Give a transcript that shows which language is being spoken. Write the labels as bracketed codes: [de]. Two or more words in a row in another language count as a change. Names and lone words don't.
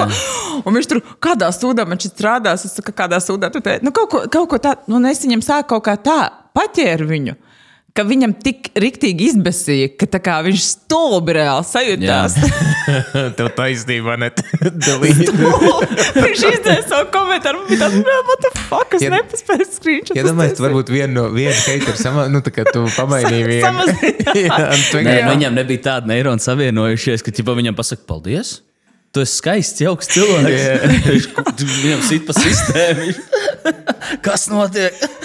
[lv] Un viņš tur, kādā sūdā man šis strādās, es saku, kādā sūdā tu teici. Kaut ko tā, un es viņam sāku kaut kā tā paķēru viņu, ka viņam tik riktīgi izbesīja, ka tā kā viņš stulbi reāli sajūtās. Tev taisnība, net. Viņš izdzēja savu komentāru, man bija tāds, [en] what the fuck, [lv] es nepaspēju screenshot. Ja domāju, tu varbūt vienu heiteru tā kā tu pamainīji vienu. Nē, viņam nebija tāda neironi savienojušies, ka viņam pasaka, paldies. Tu esi skaists, jauks cilvēks. Viņam sit pa sistēmu. Kas notiek?